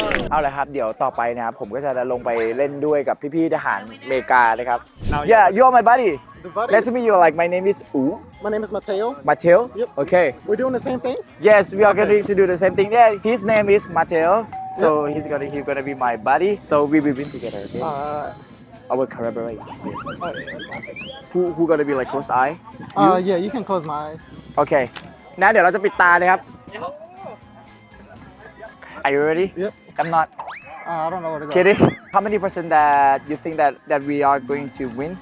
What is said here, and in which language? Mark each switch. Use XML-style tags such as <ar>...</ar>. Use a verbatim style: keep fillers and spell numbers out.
<th>เอาละครับเดี๋ยวต่อไปนะครับผมก็จะลงไปเล่นด้วยกับพี่ๆทหารอเมริกานะครับ</th> <en>Now, Yeah you are my buddy The buddy. Nice to meet you like my name is U My name is Mateo. Mateo Yep. Okay We're doing the same thing. Yes we are going to do the same thing yeah his name is Mateo so he's gonna he's gonna be my buddy so we will win together okay Uh, I will collaborate who who gonna be like close eye uh, yeah, you can close my eyes.</en> <th>Okay นะเดี๋ยวเราจะปิดตานะครับ</th> <en>Are you ready Yep. I'm not Uh, I don't know where to go. kidding. How many percent that you think that that we are going to win?</en>